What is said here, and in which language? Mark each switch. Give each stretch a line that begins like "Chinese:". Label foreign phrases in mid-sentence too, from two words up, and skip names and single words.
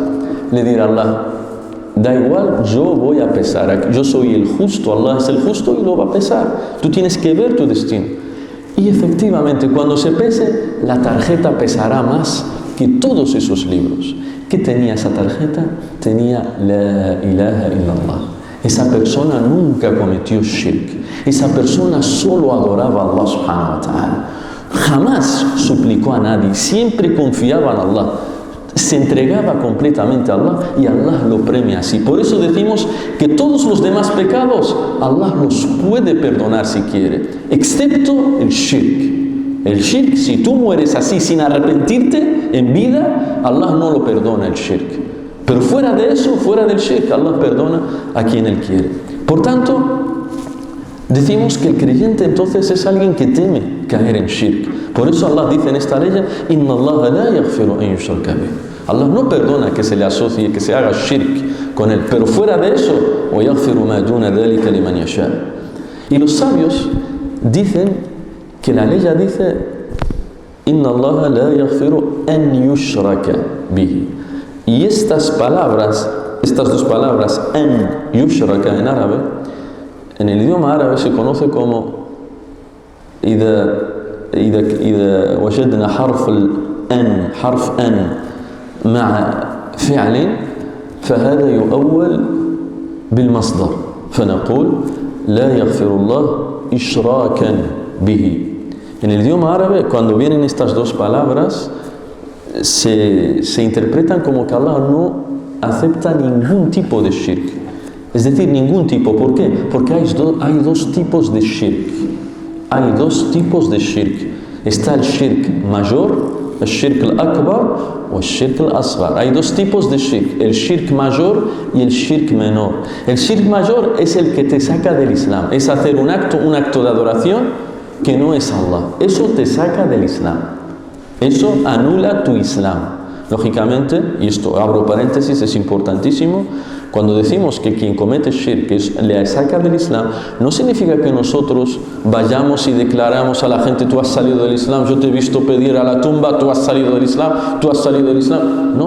Spanish: Le dirá Allah, da igual, yo voy a pesar, yo soy el justo, Allah es el justo y lo va a pesar. Tú tienes que ver tu destino. Y efectivamente, cuando se pese, la tarjeta pesará más que todos esos libros. ¿Qué tenía esa tarjeta? Tenía
Arabic: لا إله إلا الله.
Spanish: Esa persona nunca cometió shirk. Esa persona solo adoraba a Allah
Arabic: سبحانه وتعالى.
Spanish: Jamás suplicó a nadie. Siempre confiaba en Allah. Se entregaba completamente a Allah y Allah lo premia así. Por eso decimos que todos los demás pecados Allah los puede perdonar si quiere, excepto el shirk. El shirk, si tú mueres así sin arrepentirte en vida, Allah no lo perdona el shirk. Pero fuera de eso, fuera del shirk, Allah perdona a quien Él quiere. Por tanto, decimos que el creyente entonces es alguien que teme caer en shirk. Por eso Allah dice en esta ley,
Arabic: إن الله لا يغفر أن يشرك به.
Spanish: Allah no perdona que se le asocie, que se haga shirk con Él. Pero fuera de eso,
Arabic: ويغفر ما دون ذلك لمن يشاء.
Spanish: Y los sabios dicen que la ley dice
Arabic: إن الله لا يغفر أن يشرك به.
Spanish: Y estas dos palabras
Arabic: أن يشرك
Spanish: en árabe, en el idioma árabe se conoce como
Arabic: إذا وجدنا حرف أن مع فعل فهذا يؤول بالمصدر فنقول لا يغفر الله إشراكا به.
Spanish: En el idioma árabe, cuando vienen estas dos palabras, se interpretan como que Allah no acepta ningún tipo de shirk. Es decir, ningún tipo. ¿Por qué? Porque hay dos tipos de shirk. Hay dos tipos de shirk. Está el shirk mayor, el
Arabic: الشرك الأكبر
Spanish: o el
Arabic: الشرك الأصغر.
Spanish: Hay dos tipos de shirk, el shirk mayor y el shirk menor. El shirk mayor es el que te saca del Islam. Es hacer un acto de adoración que no es Allah. Eso te saca del Islam. Eso anula tu Islam. Lógicamente, y esto abro paréntesis, es importantísimo, cuando decimos que quien comete shirk le saca del Islam, no significa que nosotros vayamos y declaramos a la gente, tú has salido del Islam, yo te he visto pedir a la tumba, tú has salido del Islam, tú has salido del Islam.